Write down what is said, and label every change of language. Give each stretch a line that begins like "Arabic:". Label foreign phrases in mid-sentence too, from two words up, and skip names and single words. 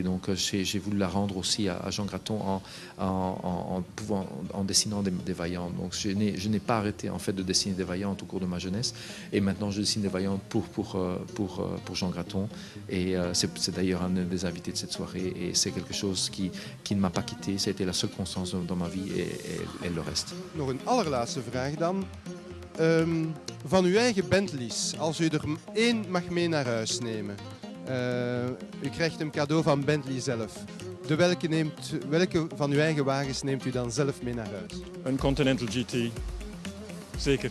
French: Donc j'ai voulu la rendre aussi à Jean Graton en dessinant des Vaillants. Donc je n'ai pas arrêté en fait de dessiner des Vaillants tout au cours de ma jeunesse, et maintenant je dessine des Vaillants pour Jean Graton, et c'est d'ailleurs un des invités de cette soirée, et c'est quelque chose qui ne m'a pas quitté. Ça a été la seule constance dans ma vie et le reste.
Dutch: Nog een allerlaatste vraag dan. Van uw eigen Bentleys, als u er 1 mag mee naar huis nemen. U krijgt hem cadeau van Bentley zelf. Welke van uw eigen wagens neemt u dan zelf mee naar huis? Een Continental GT. Zeker.